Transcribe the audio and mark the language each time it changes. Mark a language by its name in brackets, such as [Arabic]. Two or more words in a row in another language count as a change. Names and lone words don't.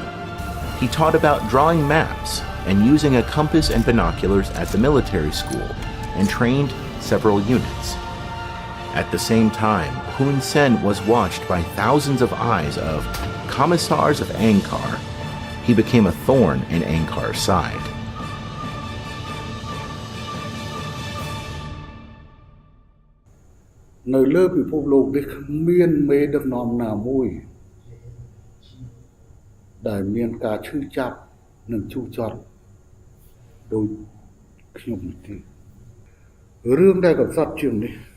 [English] He taught about drawing maps and using a compass and binoculars at the military school and trained several units. At the same time, Hun Sen was watched by thousands of eyes of commissars of Angkar. He became a thorn in Angkar's side. [Khmer] នៅលើពិភពលោកនេះគ្មានមេដឹកនាំណាមួយដែលមានការឈឺចាប់និងជូរចត់ដោយខ្ញុំទេរឿងដែលកំសត់ជាងនេះ